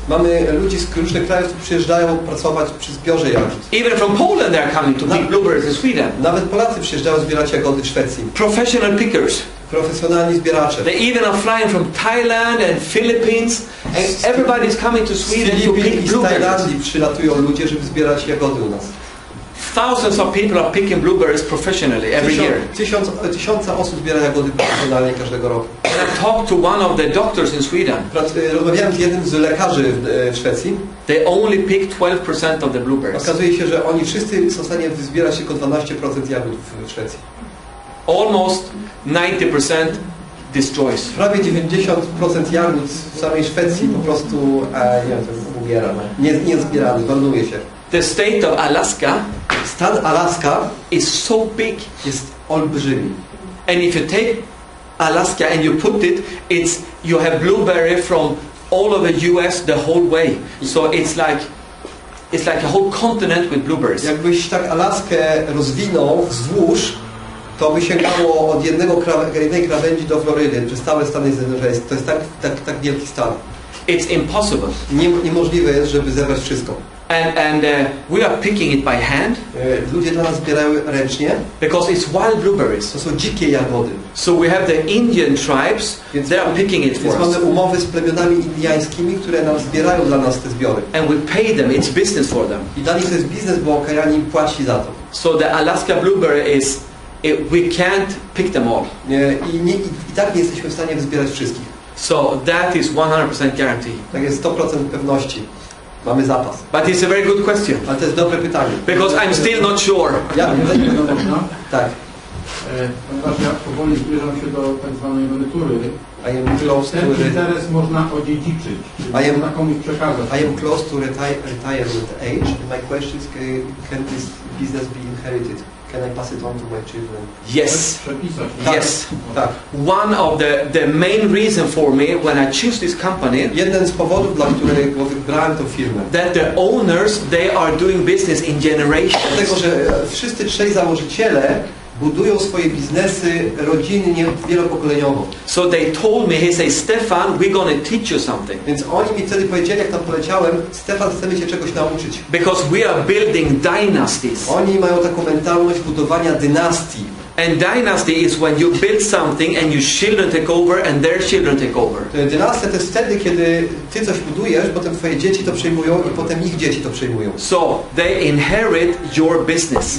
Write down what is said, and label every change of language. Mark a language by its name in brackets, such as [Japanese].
[Polish] mamy ludzi z różnych krajów, którzy przyjeżdżają pracować przy zbiorze jagód. [English] Even from Poland they are coming to pick blueberries in Sweden. [Polish] Nawet Polacy przyjeżdżają zbierać jagody w Szwecji. [English] Professional pickers. [Polish] Profesjonalni zbieracze. [English] They even are flying from Thailand and Philippines, and everybody is coming to [Polish] Z [English] Sweden to [Polish] Filipin [English] pick [Polish] i z [English] blueberries. [Polish] Tajlandii przylatują ludzie, żeby zbierać jagody u nas. [English] Thousands of people are picking blueberries professionally every year. [Polish] Tysiące osób zbiera jagody profesjonalnie każdego roku. [English] And I talked to one of the doctors in Sweden. [Polish] Rozmawiałem z jednym z lekarzy w Szwecji. [English] They only pick 12% of the blueberries. [Polish] Okazuje się, że oni wszyscy są w stanie zbierać tylko 12% jagód w Szwecji. [English] Almost 90% destroys. [Polish] Prawie 90% jagód w samej Szwecji po prostu nie wiem, to umiera. Nie zbierany, zmarnuje się. [English] The state of Alaska [Polish] Stan Alaska [English] is so big. [Polish] jest olbrzymi. [English] And if you take Alaska and you put it, you have blueberry from all over US the whole way. So it's like a whole continent with blueberries. [Polish] Jakbyś tak Alaskę rozwinął wzdłuż, to by sięgało od jednej krawędzi do Florydy, przez całe Stany Zjednoczone. To jest tak wielki stan. [English] It's impossible. [Polish] Niemożliwe jest, żeby zebrać wszystko. [English] And we are picking it by hand [Polish] Ludzie dla nas zbierają ręcznie. [English] because it's wild blueberries. [Polish] To są dzikie jagody. [English] So we have the Indian tribes, they are picking it [Polish] Więc [English] for us. [Polish] mamy umowy z plemionami indiańskimi, które nam zbierają dla nas te zbiory. [English] And we pay them, it's business for them. [Polish] I dla nich to jest biznes, bo Kyani płaci za to. [English] So the Alaska blueberry we can't pick them all. [Polish] I tak nie jesteśmy w stanie wyzbierać wszystkich. [English] So that is 100% guarantee. [Polish] Tak jest 100% pewności. Mamy zapas. [English] But it's a very good question [Polish] Ale to jest dobre pytanie. [English] because I'm still not sure. [Polish] No można? Tak. Ponieważ ja powoli zbliżam się do tak zwanej emerytury. [English] I am close to [Polish] Ten interes można odziedziczyć. Czyli można komuś przekazać. [English] I am close to retirement age. My question is, can this business be inherited? Can I pass it on to my children? Yes. [Polish] Przepisać. [English] Yes. [Polish] Tak. [English] One of the main reason for me when I choose this company [Polish] Jeden z powodów, dla którego wybrałem tę firmę, [English] that the owners they are doing business in generations. [Polish] dlatego, że wszyscy trzej założyciele budują swoje biznesy rodzinnie, wielopokoleniowo. [English] So they told me, he said, Stefan, we're going to teach you something. [Polish] Więc oni mi wtedy powiedzieli, jak tam poleciałem, Stefan, chcemy Cię czegoś nauczyć. [English] Because we are building dynasties. [Polish] Oni mają taką mentalność budowania dynastii. [English] And dynasty is when you build something and your children take over and their children take over. [Polish] Dynastia to jest wtedy, kiedy Ty coś budujesz, potem Twoje dzieci to przejmują i potem ich dzieci to przejmują. [English] So they inherit your business.